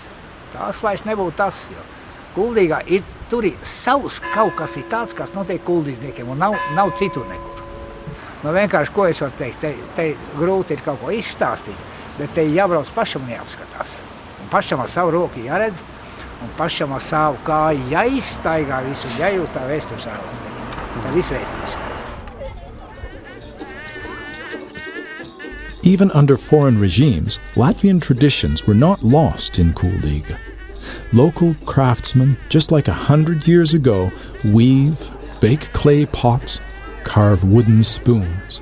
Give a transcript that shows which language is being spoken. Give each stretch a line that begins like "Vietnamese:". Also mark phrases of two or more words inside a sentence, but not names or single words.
Latvian: Tās vairs nebūtu tas, jo Kuldīgā tur ir savs kaut kas ir tāds, kas notiek kuldīgniekiem, un nav citur nekur. Nu, vienkārši, ko es varu teikt, te grūti ir kaut ko izstāstīt, bet te jābrauc pašam un jāapskatās. Un pašam ar savu roku jāredz, un pašam ar savu kāju jāizstaigā visu, jājūt tā vēstures ārā. Tā viss vēstures.
English: Even under foreign regimes, Latvian traditions were not lost in Kuldīga. Local craftsmen, just like 100 years ago, weave, bake clay pots, carve wooden spoons.